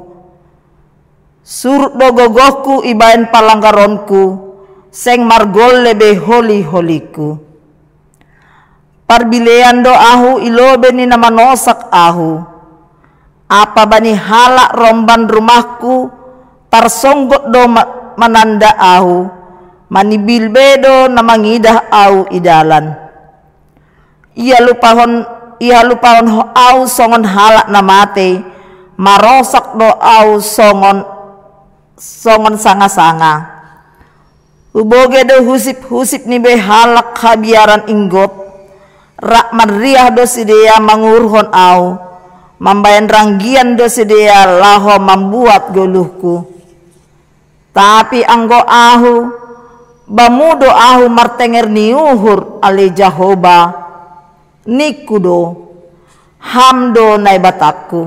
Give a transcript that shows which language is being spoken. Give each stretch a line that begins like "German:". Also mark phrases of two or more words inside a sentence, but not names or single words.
Batak Simalungun: Surut do gogohku ibaen palanggaronku, seng margol lebe holi-holiku. Parbilean do ahu ilobe ni nama nosak ahu, apa bani halak romban rumahku, tarsonggot do mananda ahu, manibil bedo na mangidah au idalan. Ia lupahon au songon halak na mate, marosak do au songon sanga-sanga. Uboge do husip-husip ni be halak habiaran inggot, rak marriah do sidea mangurhon au, mambayan ranggian do sidea laho membuat goluhku. Tapi anggo ahu bamudo ahu martenger ni uhur ale Jahoba, nikudo hamdo nai batakku.